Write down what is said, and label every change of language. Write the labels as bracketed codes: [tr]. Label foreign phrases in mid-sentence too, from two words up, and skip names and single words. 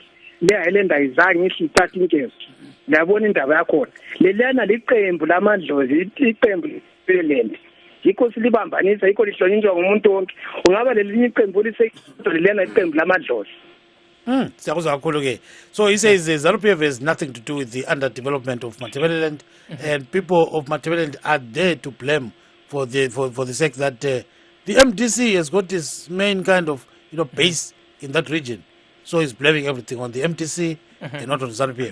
[nd] Le Highland ayizange isithathe inkezo. Ngiyabona indaba yakhona lelana liqembu lamadlozi, iqembu leMatabeleland. Yikho silibambanisa, yikho lihlonishwa ngumuntu wonke. Ungaba lelinye iqembu lisekhona lelana iqembu lamadlozi. Siyakuzwa kakhulu ke. [en] So he says ZANU-PF has nothing to do with the underdevelopment of Matabeleland, and people of Matabeleland are there to blame for the sake that the MDC has got its main kind of base in that region. So he's blaming everything on the MDC and not on ZANU-PF.